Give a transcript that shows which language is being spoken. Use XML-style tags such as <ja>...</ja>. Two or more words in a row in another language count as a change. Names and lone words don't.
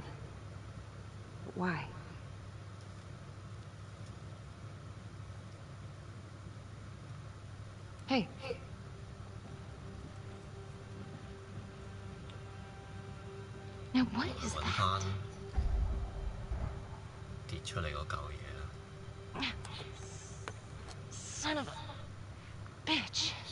<en>But why? Hey. Now what is that?</en> <yue>跌出嚟嗰嚿嘢啦。</yue> <en>Son of a bitch.</en>